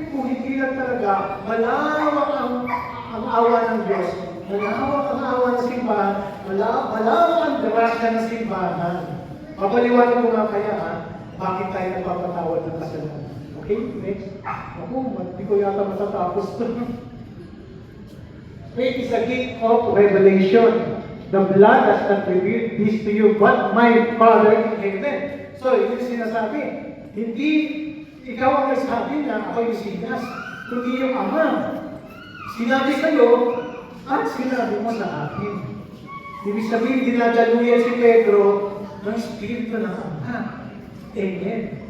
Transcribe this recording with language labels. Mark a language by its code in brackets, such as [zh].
[tl] Kung hindi lang talaga, malawak ang awa ng Diyos. Malawak ang awa ng simbahan. Malawak ang grasya ng simbahan. Papaliwanag ko nga kaya, bakit tayo nagpapatawad ng kasalanan. Okay, next. Ako, hindi ko yata matatapos. [en] Faith is a gift of revelation. The blood has not revealed this to you, but my Father in heaven. [tl] So, yun yung sinasabi. Hindi ikaw ang nagsabi na ako yung sinas. Kundi yung Ama. Sinabi sa'yo, at sinabi mo sa akin. Ibig sabihin, dinadaluyan si Pedro ng Espiritu ng Ama. Amen.